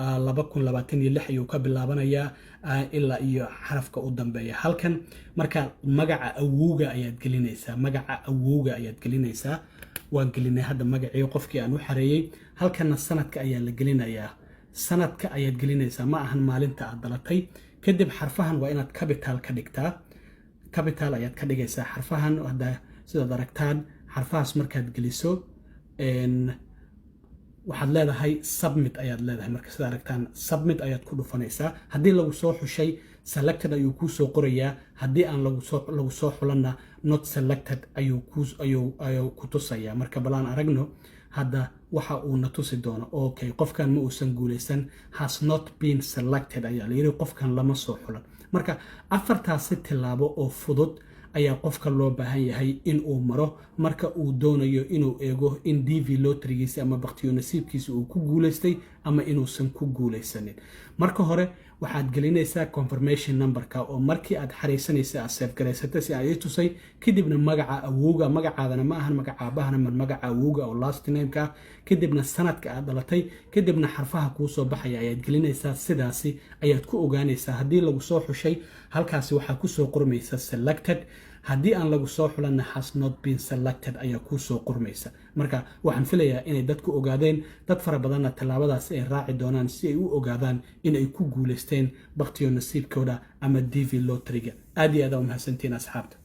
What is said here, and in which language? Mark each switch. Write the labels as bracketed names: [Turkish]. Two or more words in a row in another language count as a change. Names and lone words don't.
[Somali] 2026 ayuu ka bilaabanayaa ilaa iyo xarafka u dambeeya halkan marka magaca awowga ayaad gelinaysaa magaca awowga ayaad gelinaysaa waan gelinay hadda magacii qofkii aan u xareeyay halkana sanadka ayaa la gelinayaa sanadka ayaad gelinaysaa ma ahan maalinta aad dhalatay kadib xarfahan waa inaad capital ka dhigtaa capital ayaad ka dhigaysaa xarfahan hadda sidaad aragtaan xarfahaas markaad geliso waxaad leedahay submit ayaad leedahay marka sidaad aragtaan submit ayaad ku dhufanaysaa haddii lagu soo xushay selected ayuu kuu soo qorayaa haddii aan lagu soo xulanna [English] not selected [Somali] ayuu ku tusayaa marka balaan aragno hadda waxa uu na tusi doono okay qofkan ma uusan guuleysan [English] has not been [Somali] selected ayaa la yiri qofkan lama soo xulan marka afartaasi tilaabo oo fudud ayaa qofka loo baahan yahay in uu maro marka uu doonayo inuu eego in DV lotterygiisa ama baqtiyo nasiibkiisa uu ku guuleystay ama inuusan ku guuleysanin marka hore waxaad gelinaysaa [English] confirmation numberka [Somali] oo markii aad xareysanaysa aad save gareysatay si ay tusay kadibna magaca awowga magacaadana ma ahan magaca aabahana magaca awowga oo [English] last name-ka [Somali] kadibna sanadka aad dhalatay kadibna xarfaha kuu soo baxaya ayaad gelinaysaa sidaasi ayaad ku ogaanaysaa haddii lagu soo xushay halkaasi waxaa ku soo qormaysa selected haddii aan lagu soo xulanna [English] has not been selected [Somali] ayaa kuu soo qormaysa marka waxaan filayaa inay dadku ogaadeen dad fara badanna tallaabadaasi ay raaci doonaan si ay u ogaadaan in ay ku guuleysteen baqtiyo nasiibkooda ama DV lotteryga aad iyo aad u mahadsantiin asxaabta